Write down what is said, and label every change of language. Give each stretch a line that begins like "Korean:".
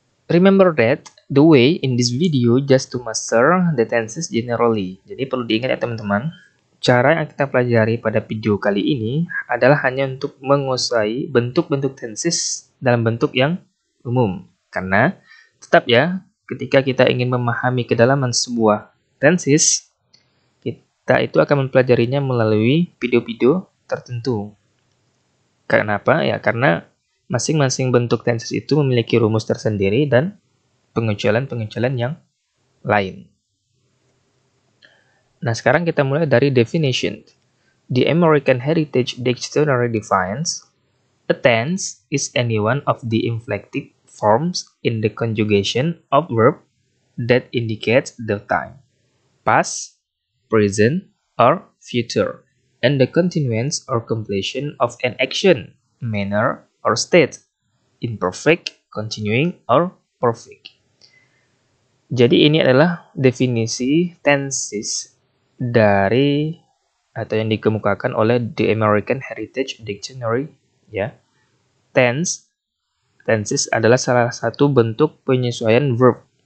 English: Remember that the way in this video just to master the tenses generally.
Indonesian: Jadi perlu diingat ya teman-teman, cara yang kita pelajari pada video kali ini adalah hanya untuk menguasai bentuk-bentuk tenses dalam bentuk yang umum. Karena tetap ya, ketika kita ingin memahami kedalaman sebuah tenses, kita itu akan mempelajarinya melalui video-video tertentu. Kenapa? Ya karena masing-masing bentuk tenses itu memiliki rumus tersendiri dan pengecualian-pengecualian yang lain. Nah, sekarang kita mulai dari definition.
English: The American Heritage Dictionary defines, a tense is any one of the inflective forms in the conjugation of verb that indicates the time, past, present, or future, and the continuance or completion of an action, manner, or state, imperfect, continuing, or perfect.
Indonesian: Jadi ini adalah definisi tenses dari atau yang dikemukakan oleh The American Heritage Dictionary, ya. Tenses adalah salah satu bentuk penyesuaian verb.